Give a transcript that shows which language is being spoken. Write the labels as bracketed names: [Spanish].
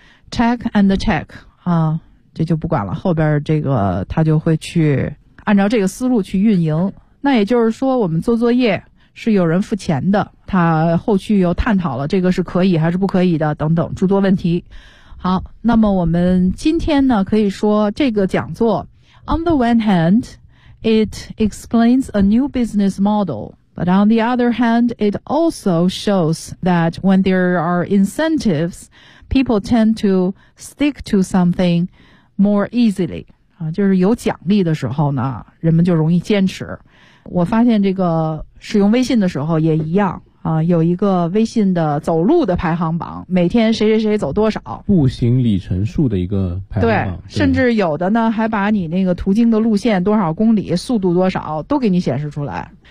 [English] Check and check, [Chinese] 这就不管了，后边这个他就会去按照这个思路去运营。那也就是说我们做作业是有人付钱的，他后续又探讨了这个是可以还是不可以的等等诸多问题。好，那么我们今天呢可以说这个讲座 [English] On the one hand, it explains a new business model,But on the other hand, it also shows that when there are incentives, people tend to stick to something more easily. [Chinese] 就是有奖励的时候呢，人们就容易坚持。我发现这个使用微信的时候也一样啊，有一个微信的走路的排行榜，每天谁谁谁走多少。步行里程数的一个排行榜。对，甚至有的呢，还把你那个途经的路线多少公里，速度多少，都给你显示出来。